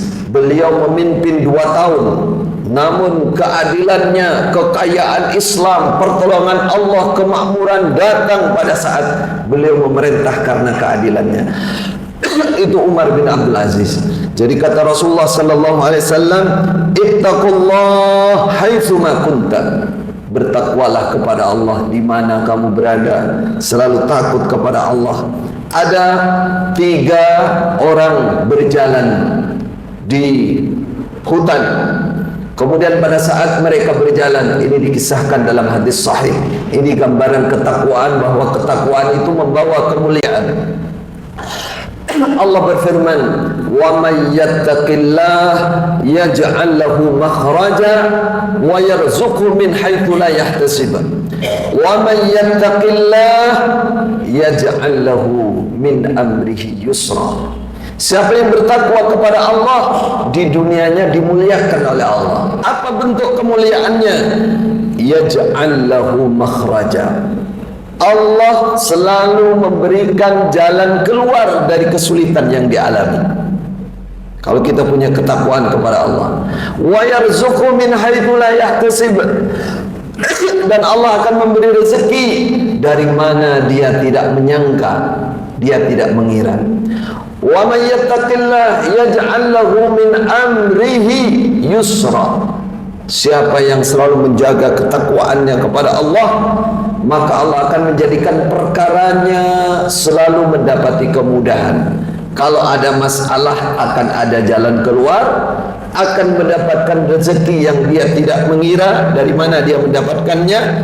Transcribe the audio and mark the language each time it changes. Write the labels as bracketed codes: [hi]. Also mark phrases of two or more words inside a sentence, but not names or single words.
[id] Beliau memimpin 2 tahun, namun keadilannya, kekayaan Islam, pertolongan Allah, kemakmuran datang pada saat beliau memerintah karena keadilannya. Itu Umar bin Abdul Aziz. Jadi kata Rasulullah [ar] صلى الله عليه وسلم، اتقوا الله حيثما كنت. [id] Bertakwalah kepada Allah di mana kamu berada, selalu takut kepada Allah. Ada 3 orang berjalan di hutan. Kemudian pada saat mereka berjalan, ini dikisahkan dalam hadis sahih. Ini gambaran ketakwaan, bahwa ketakwaan itu membawa kemuliaan. Allah berfirman, [ar] "ومن يتق الله يجعل له مخرجا ويرزقه من حيث لا يحتسب. ومن يتق الله يجعل له من أمره يسرا." [id] Siapa yang bertakwa kepada Allah, di dunianya dimuliakan oleh Allah. Apa bentuk kemuliaannya? [ar] يجعل له مخرجا. [id] Allah selalu memberikan jalan keluar dari kesulitan yang dialami. Kalau kita punya ketakwaan kepada Allah. [ar] ويرزقه من حيث لا يحتسب. [id] Dan Allah akan memberi rezeki dari mana dia tidak menyangka, dia tidak mengira. [ar] ومن يتق الله يجعل له من أمره يسرا. [id] Siapa yang selalu menjaga ketakwaannya kepada Allah, maka Allah akan menjadikan perkaranya selalu mendapati kemudahan. Kalau ada masalah, akan ada jalan keluar, akan mendapatkan rezeki yang dia tidak mengira dari mana dia mendapatkannya.